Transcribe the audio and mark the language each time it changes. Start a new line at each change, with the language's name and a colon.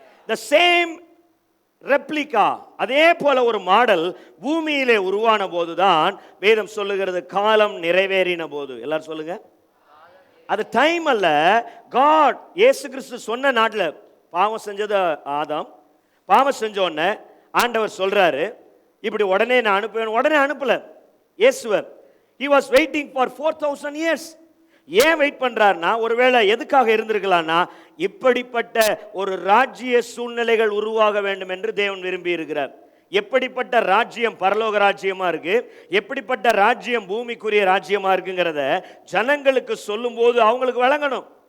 English: the same
Tamil: replica, அதே போல ஒரு மாடல் பூமியிலே உருவான போதுதான் வேதம் சொல்லுகிறது காலம் நிறைவேறின போது. எல்லாரும் சொல்லுங்க. அது டைம் அல்ல. காட் இயேசு கிறிஸ்து சொன்ன நாட்டில் பாவம் செஞ்சது ஆதாம். பாவம் செஞ்ச உடனே ஆண்டவர் சொல்றாரு இப்படி உடனே நான் அனுப்புவேன். உடனே அனுப்பல இயேசுவர்.
English: he was waiting for 4000 years.
Tamil: ஏன் வெயிட் பண்றாருன்னா, ஒருவேளை எதுக்காக இருந்திருக்கலாம்னா, இப்படிப்பட்ட ஒரு ராஜ்ய சூழ்நிலைகள் உருவாக வேண்டும் என்று தேவன் விரும்பி இருக்கிறார். எப்படிப்பட்ட ராஜ்யம் பரலோக ராஜ்யமா இருக்கு, எப்படிப்பட்ட ராஜ்யம் பூமிக்குரிய ராஜ்யமா இருக்குங்கிறத ஜனங்களுக்கு சொல்லும் போது அவங்களுக்கு விளங்கணும்.